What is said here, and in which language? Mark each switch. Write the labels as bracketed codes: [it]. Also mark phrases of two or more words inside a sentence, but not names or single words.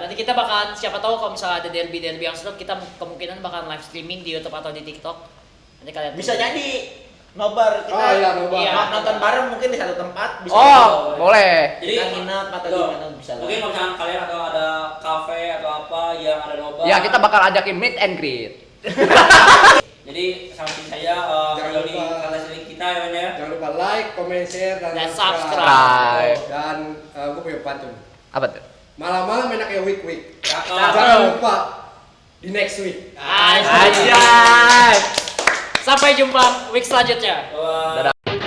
[id] Nanti kita bakalan siapa tahu kalau misalnya ada derby yang seru, kita kemungkinan bakalan [en] live streaming [id] di YouTube atau di TikTok. Nanti kalian Bisa jadi nobar kita. Oh iya, nobar. Iya. Nonton bareng mungkin di satu tempat bisa. Oh, boleh. Jadi Kita nginep atau tuh, gimana bisa lah. mungkin kalau misalkan kalian atau ada kafe atau apa yang ada nobar. Ya kita bakal ajakin [en] meet and greet. [id] Jadi sampai saya Jangan di lupa. kata sering kita ya Bang, ya. Jangan lupa [en] like, comment, share, [id] dan Dan subscribe. subscribe. Dan gue punya pantun. Apa tuh? Malam-malam enaknya week. Cakep. Jangan lupa di [en] next week. [id] Anjay. Sampai jumpa week selanjutnya. Wah. Dadah.